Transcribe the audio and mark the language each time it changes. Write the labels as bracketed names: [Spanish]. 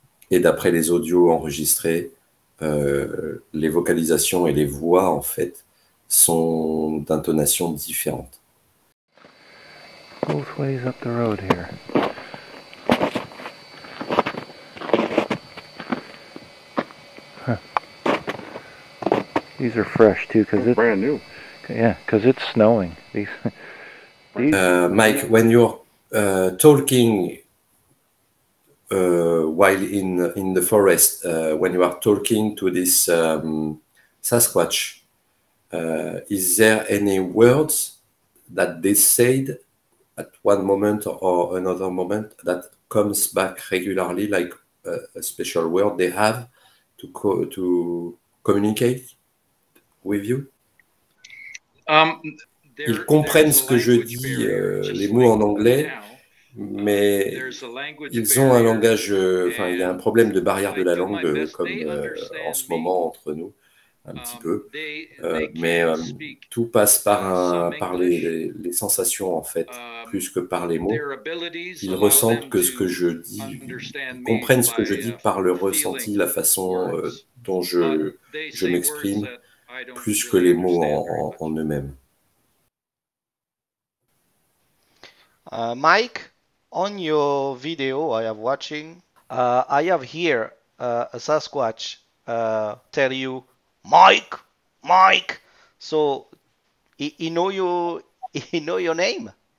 [French] Et d'après les audios enregistrés, les vocalisations et les voix, en fait, sont d'intonation différente. [English] Both ways up the road here. Huh. These are fresh too, because it's brand new. Yeah, because it's snowing. These Mike, when you're talking while in the forest, when you are talking to this Sasquatch, is there any words that they said at one moment or another moment that comes back regularly, like a special word they have to communicate with you? [French] Ils comprennent ce que je dis, les mots en anglais, mais ils ont un langage, il y a un problème de barrière de la langue, comme en ce moment entre nous, un petit peu, mais tout passe par les sensations, en fait, plus que par les mots. Ils ressentent que ce que je dis, ils comprennent ce que je dis par le ressenti, la façon dont je m'exprime, plus que les mots en eux-mêmes. [English] Mike, on your video I am watching, I have here a Sasquatch tell you, Mike, Mike. So he know you, he know your name.